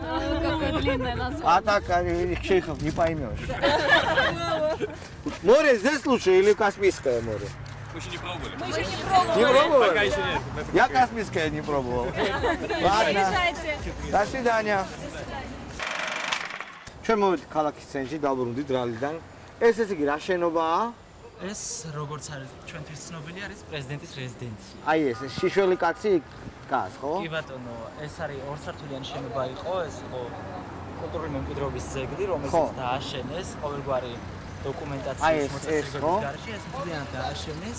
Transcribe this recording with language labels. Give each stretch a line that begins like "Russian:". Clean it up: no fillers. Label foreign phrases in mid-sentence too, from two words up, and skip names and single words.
Russian: Какое длинное название. А так, Шейхов не поймешь. Море здесь лучше или Каспийское море? Мы еще не пробовали. Не пробовали? Пока еще нет. Я Каспийское не пробовал. Ладно. До свидания.
Georgian: ჩვენ მოვიდით ქალაქის ცენტრში, დავბრუნდით რალიდან. ეს ესე იგი რა შენობაა? ეს როგორც არის ჩვენთვის ცნობილი არის პრეზიდენტის რეზიდენცია. აი ეს შიშველი კაცი დგას, ხო? კი ბატონო, ეს არის ორსართულიანი შენობა იყო, ეს იყო კულტურული მემკვიდრეობის ძეგლი, რომელსაც დააშენეს ყოველგვარი დოკუმენტაციის მოწესრიგების გარეშე, ეს მთლიანად დააშენეს.